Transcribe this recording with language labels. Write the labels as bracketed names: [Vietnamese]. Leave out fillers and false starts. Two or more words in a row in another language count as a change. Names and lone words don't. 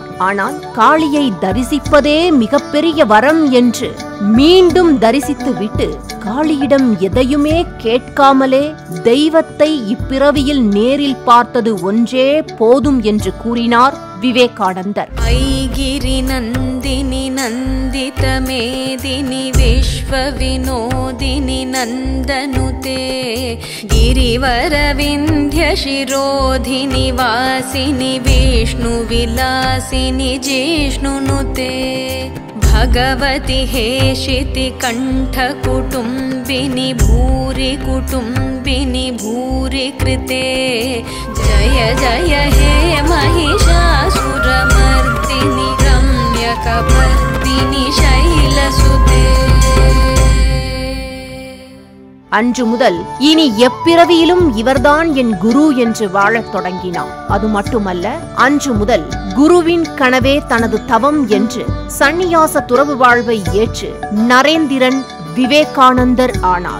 [Tamil] ஆனால் காளியை தரிசிப்பதே மிகப்பெரிய வரம் என்று மீண்டும் தரிசித்து விட்டு காளியிடம் எதையுமே கேட்காமலே தெய்வத்தை இப்பிறவியில் நேரில் பார்த்தது ஒன்றே போதும் என்று கூறினார் விவேகானந்தர். [Sanskrit] ऐगिरि नन्दिनि नन्दित मेदिनि विश्व विनोदिनि नन्दनुते गिरिवर विंध्य शिरोधिनि वासिनि विष्णु विलासिनि जिष्णुनुते भगवति हेशिति कंठ कुटुंबिनि भूरि कुटुंबिनि भूरि कृते जय जय हे महिषासुरमर्दिनि रम्यकपर्दिनि शैलसुते. [Tamil] அன்று முதல் இனி எப்பிறவியிலும் இவர்தான் என் குரு என்று வாழத் தொடங்கினார். அது மட்டுமல்ல, அன்று முதல் குருவின் கனவே தனது தவம் என்று சந்நியாச துறவு வாழ்வை ஏற்று நரேந்திரன் விவேகானந்தர் ஆனார்.